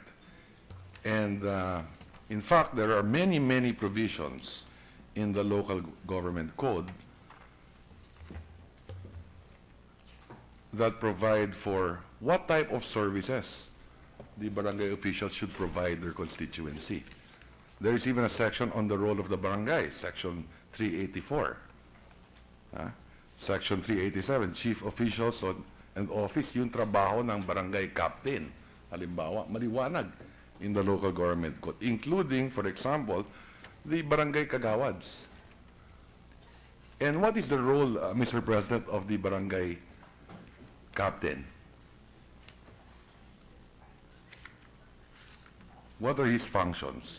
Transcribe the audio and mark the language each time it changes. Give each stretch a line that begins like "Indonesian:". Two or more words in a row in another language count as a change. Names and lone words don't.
English: And in fact, there are many, many provisions in the Local Government Code that provide for what type of services the barangay officials should provide their constituency. There is even a section on the role of the barangay, Section 384. Section 387, Chief Officials and Office,
Filipino: yung trabaho ng
English: barangay captain.
Filipino: Halimbawa, maliwanag
English: in the Local Government Code, including, for example, the barangay kagawads. And what is the role, Mr. President, of the barangay captain? What are his functions?